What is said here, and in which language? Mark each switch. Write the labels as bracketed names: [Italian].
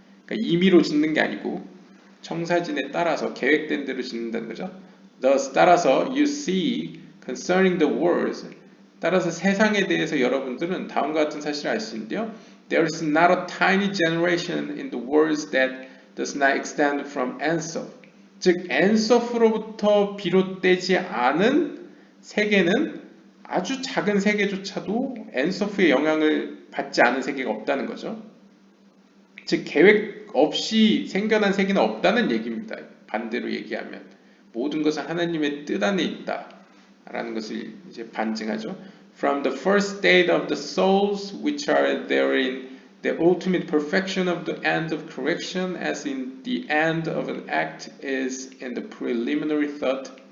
[Korean] 그러니까 임의로 짓는 게 아니고 청사진에 따라서 계획된 대로 짓는다는 거죠. Thus 따라서 [English] you see concerning the words, [Korean] 따라서 세상에 대해서 여러분들은 다음과 같은 사실을 알 수 있는데요. [English] There is not a tiny generation in the world that does not extend from Ensof. [Korean] 즉 엔서프로부터 비롯되지 않은 세계는 아주 작은 세계조차도 엔서프의 영향을 받지 않은 세계가 없다는 거죠. 즉 계획 없이 생겨난 세계는 없다는 얘기입니다. 반대로 얘기하면 모든 것은 하나님의 뜻 안에 있다라는 것을 이제 반증하죠. [English] From the first state of the souls which are therein the ultimate perfection of the end of correction as in the end of an act is in the preliminary thought.